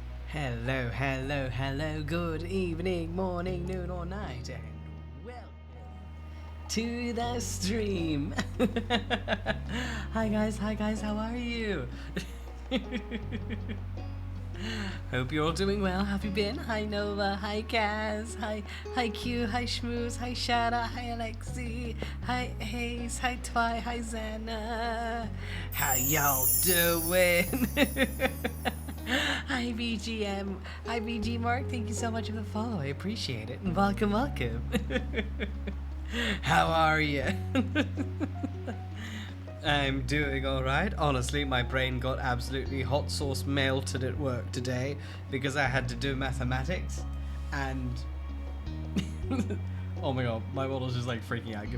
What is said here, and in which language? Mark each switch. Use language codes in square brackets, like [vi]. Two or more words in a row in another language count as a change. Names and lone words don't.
[en] Hello, hello, hello, good evening, morning, noon or night, and welcome to the stream. Hi guys, how are you? Hope you're all doing well. Have you been? Hi Nova, hi Kaz, hi Q, hi Schmooze, hi Shada, hi Alexi, hi Hayes, hi Twy, hi Xana. How y'all doing? Hi BGM, hi BG Mark, thank you so much for the follow, I appreciate it, and welcome. How are you? I'm doing alright. Honestly, my brain got absolutely hot sauce melted at work today because I had to do mathematics, and oh my god, my model's just like freaking out.